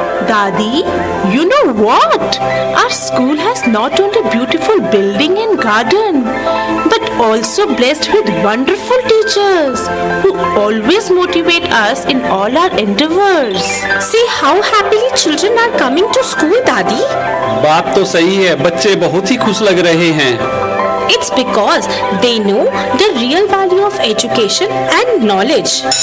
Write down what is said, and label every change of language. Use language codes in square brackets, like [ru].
[en] Dadi, you know what? Our school has not only beautiful building and garden, but also blessed with wonderful teachers who always motivate us in all our endeavors. See how happily children are coming to school, Dadi. [hi] बात तो सही है, बच्चे बहुत ही खुश लग रहे हैं. [en] It's because they know the real value of education and knowledge.